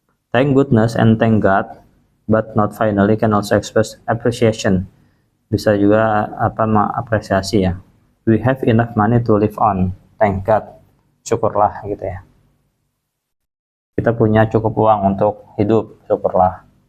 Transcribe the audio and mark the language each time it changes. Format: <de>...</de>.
<en>Thank goodness and thank God, but not finally can also express appreciation.</en> <id>Bisa juga apa, mengapresiasi ya.</id> <en>We have enough money to live on. Thank God.</en> <id>Syukurlah gitu ya. Kita punya cukup uang untuk hidup, syukurlah.</id>